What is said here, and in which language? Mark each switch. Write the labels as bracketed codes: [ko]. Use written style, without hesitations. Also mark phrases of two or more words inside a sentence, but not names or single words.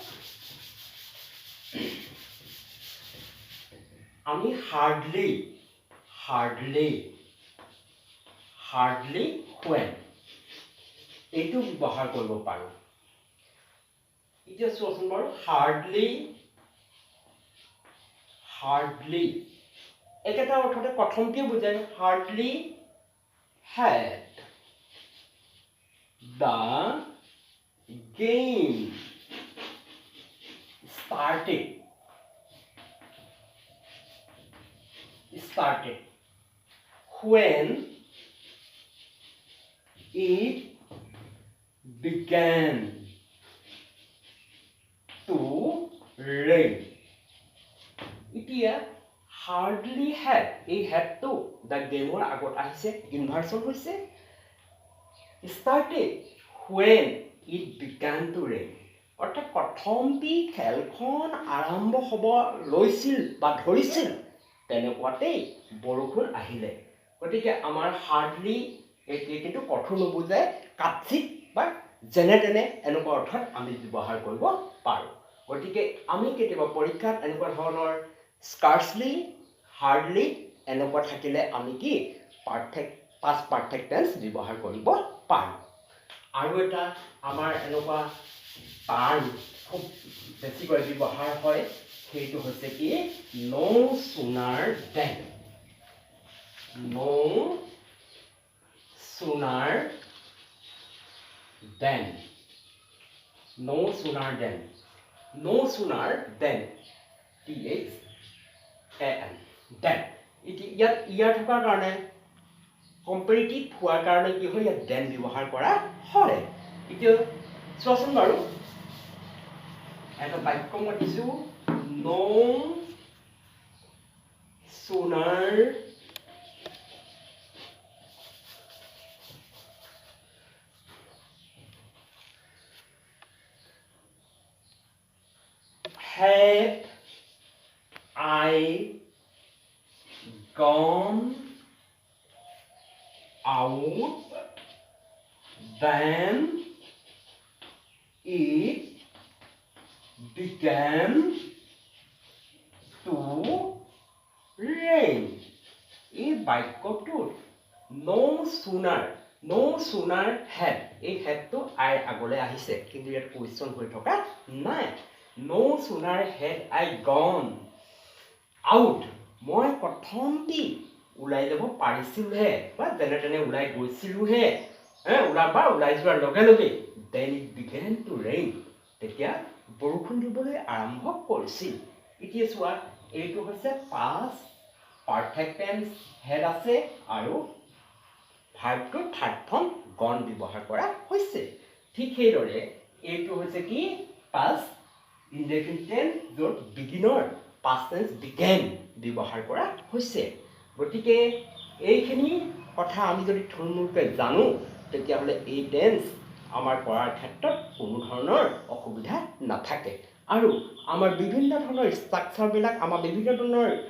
[as] আমি হাৰ্ডলি when এইটো ব্যৱহাৰ কৰিব পাৰোঁ এতিয়া চোৱাচোন বাৰু হাৰ্ডলি একেটা অৰ্থতে প্ৰথমটোৱে বুজায় হাৰ্ডলি [en] had the game started when it began to rain [as] এতিয়া [en] hardly had [as] এই হেডটো দ্য গেমৰ আগত আহিছে ইনভাৰ্সন হৈছে [en] started when it began [as] to rain অৰ্থাৎ প্ৰথমটি খেলখন আৰম্ভ হ'ব লৈছিল বা ধৰিছিল তেনেকুৱাতেই বৰষুণ আহিলে গতিকে আমাৰ হাৰ্ডলি এতিয়া কিন্তু কঠোৰ নুবুজায় কাৎচিত বা যেনে তেনে এনেকুৱা অৰ্থত আমি ব্যৱহাৰ কৰিব পাৰোঁ গতিকে আমি কেতিয়াবা পৰীক্ষাত এনেকুৱা ধৰণৰ [en] scarcely hardly [as] এনেকুৱা থাকিলে আমি কি [en] past perfect tense [as] ব্যৱহাৰ কৰিব পাৰোঁ আৰু এটা আমাৰ এনেকুৱা টাৰ্ম খুব বেছিকৈ ব্যৱহাৰ হয় সেইটো হৈছে কি [en] no sooner than [as] then ইয়াত থকাৰ কাৰণে কম্পেৰিটিভ হোৱাৰ কাৰণে কি হয় ইয়াত দেন ব্যৱহাৰ কৰা হয় এতিয়া চোৱাচোন বাৰু এটা বাক্য মই দিছোঁ no [en] sooner had I gone out then it began to rain এই বাক্যটোত no sooner had [as] এই হেডটো আইৰ আগলৈ আহিছে কিন্তু ইয়াত কুৱেশ্যন হৈ থকা নাই [en] no sooner had I gone out [as] মই প্ৰথমটি ওলাই যাব পাৰিছিলোহে বা যেনে তেনে ওলাই গৈছিলোহে ওলাই যোৱাৰ লগে লগে [en] then it began to rain [as] তেতিয়া বৰষুণ দিবলৈ আৰম্ভ কৰিছিল এতিয়া চোৱা এইটো হৈছে [en] past perfect tense [as] হেড আছে আৰু ভাৰ্বটো [en] third form gone [as] ব্যৱহাৰ কৰা হৈছে ঠিক সেইদৰে এইটো হৈছে কি [en] past indefinite tense [as] য'ত বিগিনৰ [en] past tense began [as] ব্যৱহাৰ কৰা হৈছে গতিকে এইখিনি কথা আমি যদি থুলমূলকৈ জানো তেতিয়াহ'লে এই টেন্স আমাৰ পঢ়াৰ ক্ষেত্ৰত কোনো ধৰণৰ অসুবিধা নাথাকে আৰু আমাৰ বিভিন্ন ধৰণৰ ষ্ট্ৰাকচাৰবিলাক আমাৰ বিভিন্ন ধৰণৰ